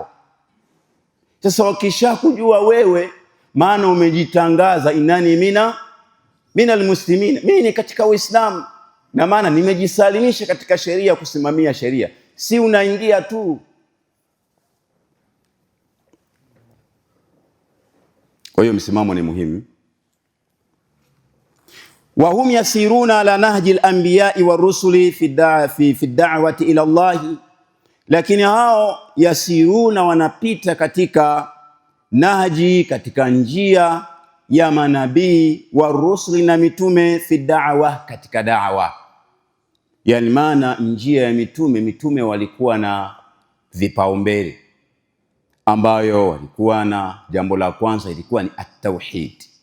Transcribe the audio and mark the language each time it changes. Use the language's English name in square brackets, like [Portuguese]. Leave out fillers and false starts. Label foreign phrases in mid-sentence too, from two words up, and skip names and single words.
[Swahili] Sasa wakisha kujua wewe, maana umejitangaza [Arabic] inani mina almuslimin, [Swahili] mimi ni katika Uislamu, na maana nimejisalimisha katika sheria, kusimamia sheria, si unaingia tu. Kwa hiyo msimamo ni muhimu. [Arabic] وهم يسيرون على نهج الأنبياء والرسل في دعوة إلى الله, [Swahili] lakini hao yasiruna wanapita katika nahji, katika njia ya manabii wa rusuli na mitume, [Arabic] fi da'wa, [Swahili] katika da'wa. Yani maana njia ya mitume walikuwa na vipaumbele, ambayo walikuwa na jambo la kwanza ilikuwa ni at-tauhid.